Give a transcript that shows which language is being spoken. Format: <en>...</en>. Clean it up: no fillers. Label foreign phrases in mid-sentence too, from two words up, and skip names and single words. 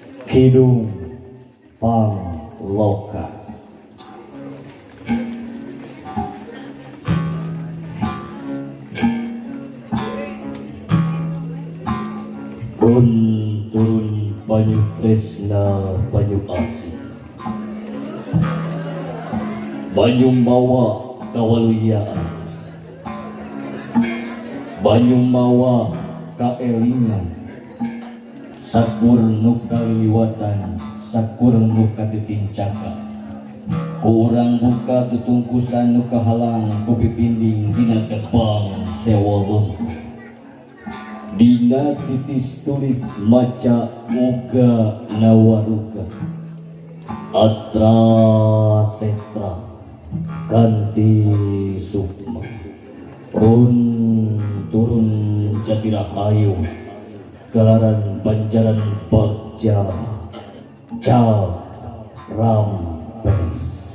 <su>Kidung Pangloka. Turun banyu tresna banyu asih, banyu mawa kawaluyaan, banyu mawa kaelingan, sakur nu kaliwatan, sakur nu katitincaka, kurang buka tutungkusan nu kahalang ku pipinding dina gerbang sewolong. Dina titis tulis maca uga nawaruga, atra setra ganti sukma, turun Jatirahayu, gelaran Banjaran Bagja Rampes.</su>